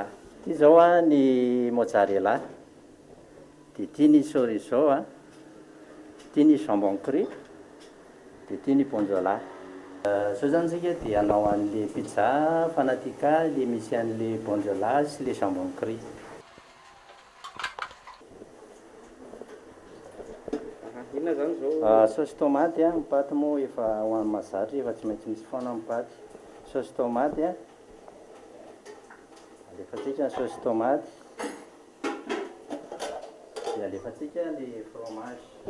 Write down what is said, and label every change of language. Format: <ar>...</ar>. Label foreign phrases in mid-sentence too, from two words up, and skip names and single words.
<mg>Ity zao ny mozzarella, dia ity ny chorizo, ity ny</mg> <fr>jambon cru,</fr> <mg>dia ity ny ponzola. Zao zany tsika dia anao an'le pizza fanatika le misy an'le ponzola sy le</mg> <fr>jambon cru.</fr> <mg>Inona zany zao? Saosy tomate ny paty moa efa ho an'ny mahazatra efa tsy maintsy misy foana ny paty. Saosy tomate alefatsika ny saosy tomate dia alefatsika le fromage.</mg>